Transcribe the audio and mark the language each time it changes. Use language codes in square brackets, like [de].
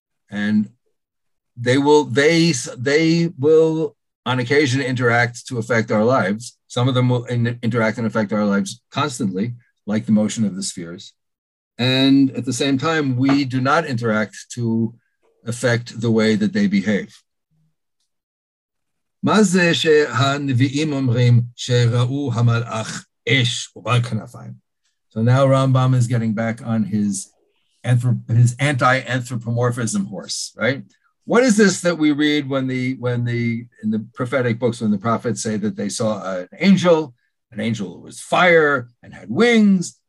[en] And they will on occasion interact to affect our lives. Some of them will interact and affect our lives constantly, like the motion of the spheres. And at the same time, we do not interact to affect the way that they behave. [he] מה זה שהנביאים אומרים שראו המלאך ish ubal kanafayim. [en] So now Rambam is getting back on his anti-anthropomorphism horse, right? What is this that we read when in the prophetic books, when the prophets say that they saw an angel who was fire and had wings?